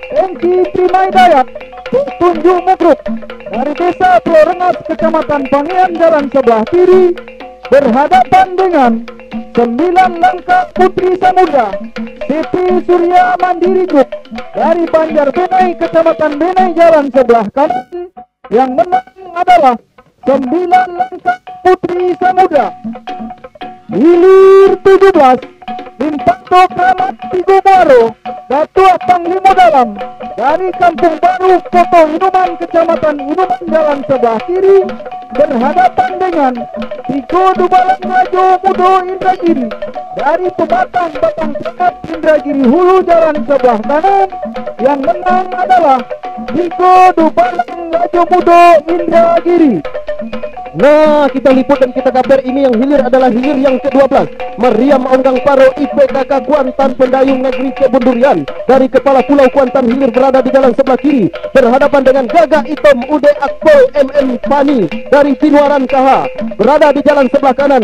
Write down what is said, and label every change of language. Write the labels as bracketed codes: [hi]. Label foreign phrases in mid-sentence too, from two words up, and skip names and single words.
[id] MC Prima Hidayat, Tunjuk Mugruk dari Desa Pulau Rengas, Kecamatan Pangian, jalan sebelah kiri, berhadapan dengan 9 Langkah Putri Samudra, Siti Surya Mandiri Group dari Banjar Benai, Kecamatan Benai, jalan sebelah kanan. Yang menang adalah 9 Langkah Putri Samudra. Hilir 17, Limpato Kramat Tigo Baro, Datuk Panglima Dalam dari Kampung Baru, Koto Inuman, Kecamatan Inuman, jalan sebelah kiri, berhadapan dengan Tigo Dubalang Rajo Mudo Indragiri dari Pebatang Batang Tengah Indragiri Hulu, jalan sebelah kanan. Yang menang adalah Tigo Dubalang Rajo Mudo Indragiri. Nah, kita liput dan kita kabar ini yang hilir adalah hilir yang ke-12. Meriam Onggang Paro IPKK Kuantan Pendayung Negeri Kebun Durian dari Kepala Pulau Kuantan Hilir berada di jalan sebelah kiri, berhadapan dengan Gagah Hitam Ude Akpol MM Pani dari Tinuaran KH berada di jalan sebelah kanan.